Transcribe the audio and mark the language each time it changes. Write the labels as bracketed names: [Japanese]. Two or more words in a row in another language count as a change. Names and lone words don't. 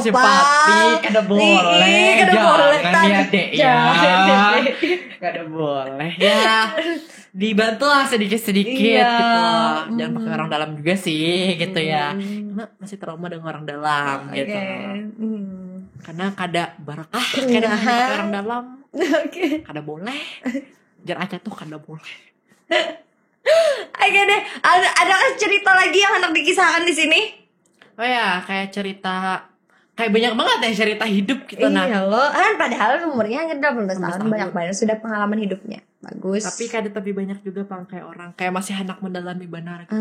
[Banjar] Bersimpati kada boleh. Jangan ya Dek ya. Kada boleh ya. [Indonesian] Dibantu lah sedikit-sedikit gitu. Jangan pakai orang dalam juga sih gitu ya. Karena masih trauma dengan orang dalam gitu. [Banjar] Karena kada barakah kada pakai orang dalam. Kada boleh. Jar aja tuh kada boleh. [Indonesian] Oke deh. Ada cerita lagi yang hendak dikisahkan di sini? Oh ya, kayak cerita kayak banyak banget ya cerita hidup gitu nah. Iya loh, kan padahal umurnya hanya 18 tahun banyak sudah pengalaman hidupnya. Bagus. Tapi kadang lebih banyak juga Bang kayak orang kayak masih hendak mendalami benar gitu.